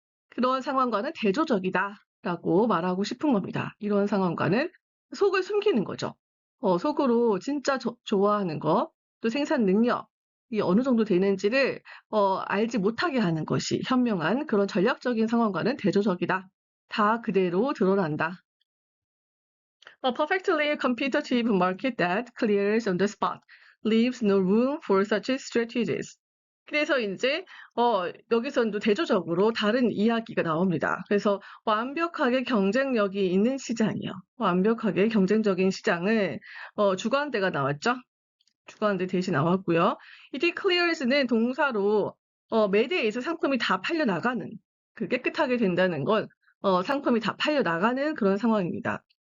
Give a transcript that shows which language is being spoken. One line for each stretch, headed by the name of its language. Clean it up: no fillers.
Korean: 그런 상황과는 대조적이다라고 말하고 싶은 겁니다. 이런 상황과는 속을 숨기는 거죠. 속으로 진짜 좋아하는 거, 또 생산 능력이 어느 정도 되는지를 알지 못하게 하는 것이 현명한 그런 전략적인 상황과는 대조적이다. 다 그대로 드러난다.
English: A perfectly competitive market that clears on the spot leaves no room for such strategies.
Korean: 그래서 이제 여기서도 대조적으로 다른 이야기가 나옵니다. 그래서 완벽하게 경쟁력이 있는 시장이요. 완벽하게 경쟁적인 시장을 주관대가 나왔죠. 주관대 대신 나왔고요. 이 declares는 동사로 매대에서 상품이 다 팔려 나가는 그 깨끗하게 된다는 건 상품이 다 팔려 나가는 그런 상황입니다.